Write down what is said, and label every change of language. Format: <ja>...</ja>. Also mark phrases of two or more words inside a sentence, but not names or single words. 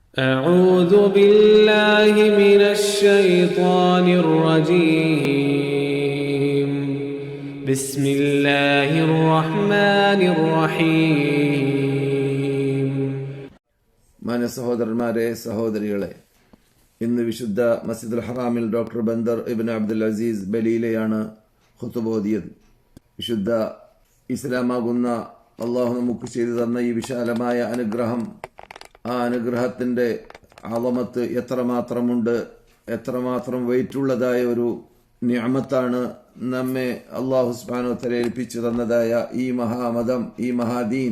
<ar>أعوذ بالله من الشيطان الرجيم بسم الله الرحمن الرحيم</ar> <ml>സഹോദരന്മാരെ, സഹോദരികളെ, ഇന്ന് വിശുദ്ധ മസ്ജിദുൽ ഹറാമിൽ ഡോക്ടർ ബന്ദർ ഇബ്ൻ അബ്ദുൽ അസീസ് ബലീലയാണ് ഖുതുബ ഓതിയത്. വിശുദ്ധ ഇസ്ലാമാകുന്ന അള്ളാഹു നമുക്ക് ചെയ്തു തന്ന ഈ വിശാലമായ അനുഗ്രഹം, ആ അനുഗ്രഹത്തിന്റെ ആളമത്ത് എത്രമാത്രമുണ്ട്, എത്രമാത്രം വെയിറ്റുള്ളതായ ഒരു നിഅമത്താണ് നമ്മെ</ml> <ar>الله سبحانه وتعالى</ar> <ml>ഏൽപ്പിച്ചു തന്നതായ ഈ മഹാമതം, ഈ മഹാദീൻ.</ml>